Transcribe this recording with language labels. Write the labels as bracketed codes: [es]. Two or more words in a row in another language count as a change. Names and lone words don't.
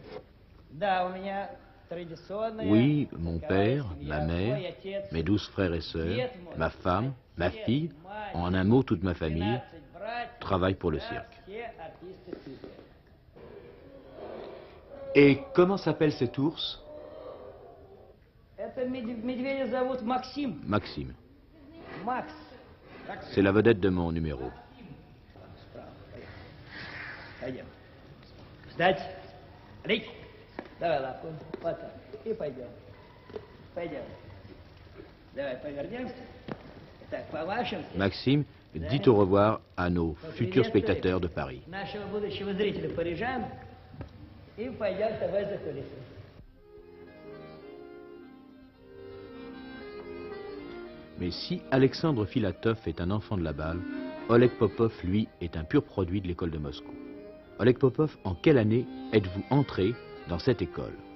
[fr] Oui, mon père, ma mère, mes 12 frères et sœurs, ma femme, ma fille, en un mot toute ma famille, travaille pour le cirque. Et comment s'appelle cet ours? [ru] Это медведя зовут Максим. Maxime. Макс. [fr] C'est la vedette de mon numéro. [ru] Пойдем. Встать. Рик. Давай лапу. Вот так. И пойдем. Пойдем. Давай повернемся. Так, по-вашему. [fr] Maxime dit au revoir à nos futurs spectateurs de Paris. [ru] Нашего будущего зрителя парижан. И пойдем с тобой за кулисы. [fr] Mais si Alexandre Filatov est un enfant de la balle, Oleg Popov, lui, est un pur produit de l'école de Moscou. Oleg Popov, en quelle année êtes-vous entré dans cette école?